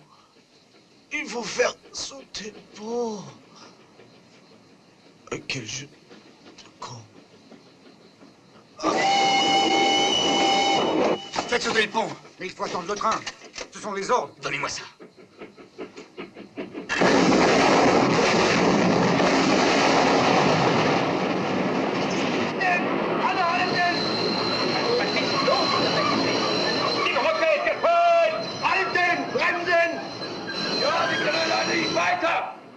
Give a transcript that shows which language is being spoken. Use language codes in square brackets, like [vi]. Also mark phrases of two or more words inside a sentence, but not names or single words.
[fr] Il faut faire sauter le pont. Quel jeu de con. Faites sauter le pont. Mais il faut attendre le train. Ce sont les ordres. Donnez-moi ça. [de] Die Brücke ist gefüllt! Halten! Bremsen! Ja, wir können leider nicht weiter!